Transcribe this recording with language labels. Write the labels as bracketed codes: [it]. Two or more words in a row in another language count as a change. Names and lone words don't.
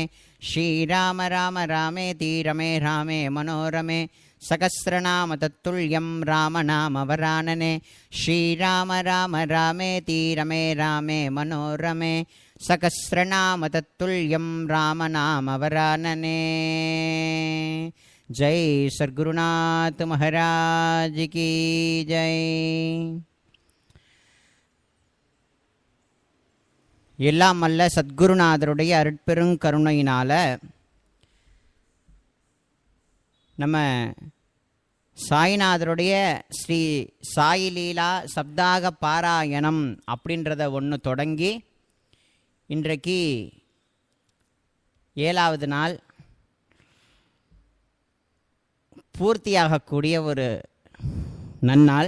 [sa] श्रीराम राम रामेति रमे रामे मनोरमे सहस्रनाम तत्तुल्यं रामनाम वरानने। श्रीराम राम रामेति रमे रामे मनोरमे सहस्रनाम तत्तुल्यं रामनाम वरानने। [hi] जय सद्गुरुनाथ महाराज की जय। [ta] எல்லாம் அல்ல சத்குருநாதருடைய அருட்பெருங்கருணையினால நம்ம சாய்நாதருடைய ஸ்ரீ சாயி லீலா சப்தாக பாராயணம் அப்படின்றத ஒன்று தொடங்கி இன்றைக்கு 7வது நாள் பூர்த்தியாகக்கூடிய ஒரு நன்னாள்.